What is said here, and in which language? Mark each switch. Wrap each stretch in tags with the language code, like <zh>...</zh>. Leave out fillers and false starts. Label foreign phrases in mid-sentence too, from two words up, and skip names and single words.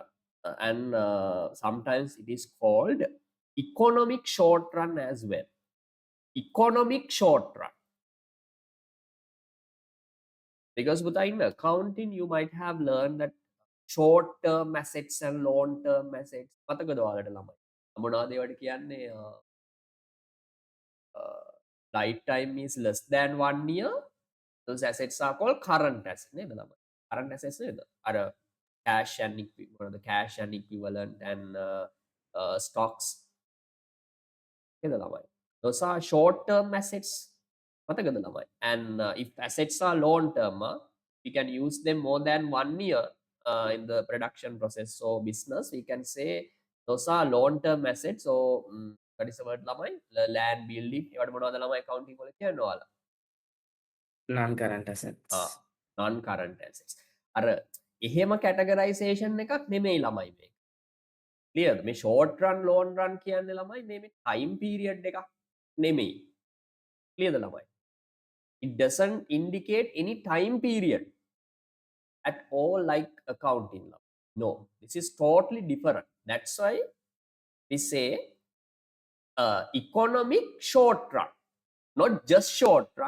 <en>And sometimes it is called economic short run as well. Economic short run. Because Buddha, in accounting, you might have learned that short-term assets and long-term assets.</en> <si>මතකද ඔයාලට ළමයි? මොනවද ඒවට කියන්නේ?</si> <en>Lifetime is less than 1 year. Those assets are called current assets.</en> <si>නේද ළමයි?</si> <en>Current assets</en> <si>නේද?</si> <en>අර cash and the cash and equivalent and stocks.</en> <si>නේද ළමයි?</si> <en>Those are short-term assets.</en> <si>මතකද ළමයි?</si> <en>And if assets are long-term, we can use them more than 1 year in the production process. So business, we can say those are long-term assets. So what is the word ළමයි? Land building.</en> <si>ඒවට මොනවද ළමයි accounting වල කියන්නේ ඔයාලා?</si> <en>Non-current assets. Non-current assets.</en> <si>අර එහෙම categorization එකක් නෙමෙයි ළමයි මේක. Clear? මේ</si> <en>short run, long run</en> <si>කියන්නේ ළමයි මේ</si> <en>time period</en> <si>එකක් නෙමෙයි. Clear ද ළමයි?</si> <en>It doesn't indicate any time period at all like accounting. No, this is totally different. That's why we say economic short run, not just short run.</en>